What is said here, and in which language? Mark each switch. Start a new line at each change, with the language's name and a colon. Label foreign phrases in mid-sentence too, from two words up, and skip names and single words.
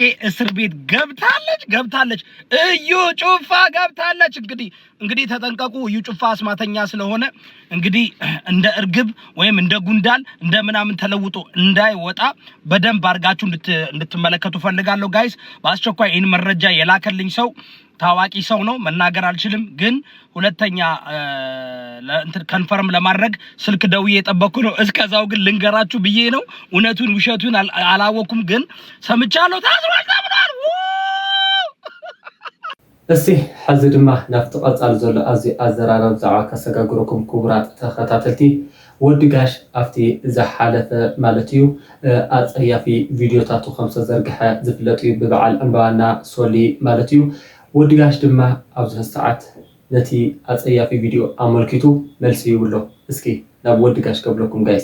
Amharic: እስር ቤት ገብታለች። እዩ ጩፋ ገብታለች። እንግዲህ ተጠንቀቁ። እዩ ጩፋ አስማተኛ ስለሆነ እንግዲህ እንደ እርግብ ወይም እንደ ጉንዳል እንደ ምናምን ተለውጦ እንዳይወጣ በደንብ አድርጋችሁ እንድትመለከቱ ፈልጋለሁ ጋይስ። በአስቸኳይ ይህን መረጃ የላከልኝ ሰው ታዋቂ ሰው ነው፣ መናገር አልችልም፣ ግን ሁለተኛ ከንፈርም ለማድረግ ስልክ ደውዬ የጠበቅኩ ነው። እስከዛው ግን ልንገራችሁ ብዬ ነው። እውነቱን ውሸቱን አላወኩም፣ ግን ሰምቻለሁ። ታስሯል ተብሏል።
Tigrinya: እስቲ ሕዚ ድማ ናብቲ ቀጻሊ ዘሎ ኣዝዩ ኣዘራረብ ዛዕባ ከሰጋግረኩም ክቡራት ተኸታተልቲ ወዲ ጋሽ ኣብቲ ዝሓለፈ ማለት እዩ ኣፀያፊ ቪድዮታቱ ከም ዝተዘርግሐ ዝፍለጥ እዩ ብበዓል ዕምባባና ሶሊ ማለት እዩ። ወዲ ጋሽ ድማ ኣብዚ ሰዓት ነቲ ኣፀያፊ ቪድዮ ኣመልኪቱ መልሲ ይብሎ። እስኪ ናብ ወዲ ጋሽ ከብለኩም ጋይስ